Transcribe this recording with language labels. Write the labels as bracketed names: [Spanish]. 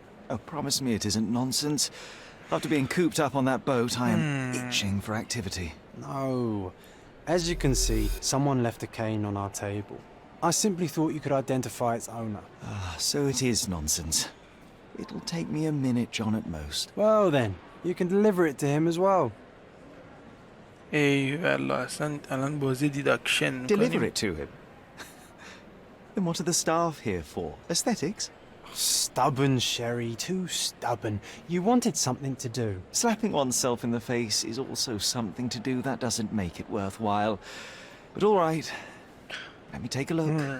[English] Oh, promise me it isn't nonsense. After being cooped up on that boat, I am itching for activity. No. As you can see, someone left a cane on our table. I simply thought you could identify its owner. Ah, so it is nonsense. It'll take me a minute, John, at most. Well then, you can deliver it to him as well. [Persian] ای والله اصلا الان بازی دیداکشن [English] Deliver [Persian] میکنیم. [English] it to him. Then what are the staff here for? Aesthetics? Stubborn, Sherry, too stubborn. You wanted something to do. Slapping oneself in the face is also something to do that doesn't make it worthwhile. But all right, let me take a look.